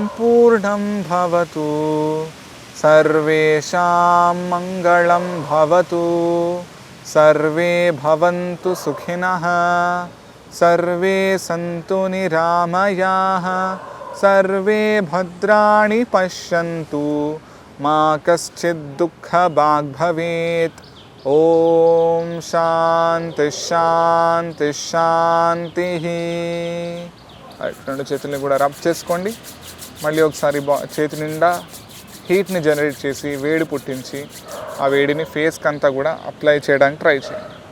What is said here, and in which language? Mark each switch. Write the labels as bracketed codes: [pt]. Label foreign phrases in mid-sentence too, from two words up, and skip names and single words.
[sa] पूर्णं भवतु, सर्वेषां मङ्गलं भवतु, सर्वे भवन्तु सुखिनः, सर्वे सन्तु निरामयाः, सर्वे भद्राणि पश्यन्तु, मा कश्चित् दुःखभाग् भवेत्. ఓం శాంతి శాంతి శాంతి. [te] రెండు చేతుల్ని కూడా రబ్ చేసుకోండి. మళ్ళీ ఒకసారి చేతి నిండా హీట్ని జనరేట్ చేసి వేడి పుట్టించి ఆ వేడిని ఫేస్కి అంతా కూడా అప్లై చేయడానికి ట్రై చేయండి.